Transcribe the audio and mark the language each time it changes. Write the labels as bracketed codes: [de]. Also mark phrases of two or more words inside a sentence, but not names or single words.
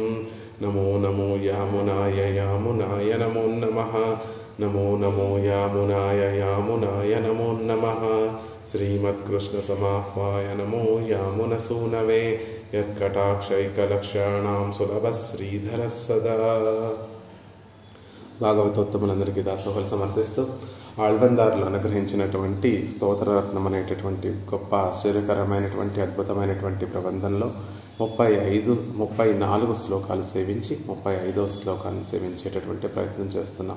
[sa] नमो नमो यामुनाय यामुनाय नमो नमः। नमो नमो यामुनाय यामुनाय नमो नमः। श्रीमत्कृष्णसमाह्वाय नमो यामुनसूनवे यत्कटाक्षैकलक्षाणां सुलभः श्रीधरः सदा। [te] భాగవతోత్తములందరికీ దాసోహలు సమర్పిస్తూ ఆళ్వందారులు అనుగ్రహించినటువంటి స్తోత్రరత్నం అనేటటువంటి గొప్ప ఆశ్చర్యకరమైనటువంటి అద్భుతమైనటువంటి ప్రబంధంలో 34 శ్లోకాలు సేవించి 35వ శ్లోకాన్ని సేవించేటటువంటి ప్రయత్నం చేస్తున్నాం.